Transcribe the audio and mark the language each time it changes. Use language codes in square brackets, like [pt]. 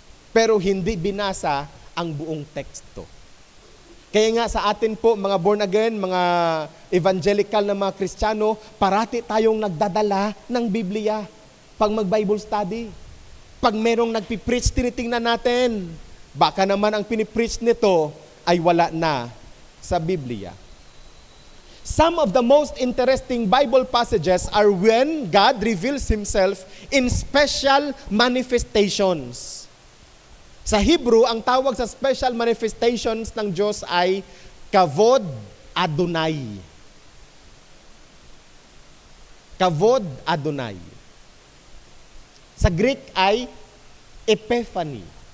[tl] Pero hindi binasa ang buong teksto. Kaya nga sa atin po, mga born again, mga evangelical na mga Kristiyano, parati tayong nagdadala ng Biblia pag mag-Bible study. Pag merong nagpipreach, tinitingnan natin. Baka naman ang pinipreach nito ay wala na sa Biblia. [en] Some of the most interesting Bible passages are when God reveals Himself in special manifestations. [tl] Sa Hebrew, ang tawag sa special manifestations ng Diyos ay Kavod Adonai. Kavod Adonai. Sa Greek ay Epiphany.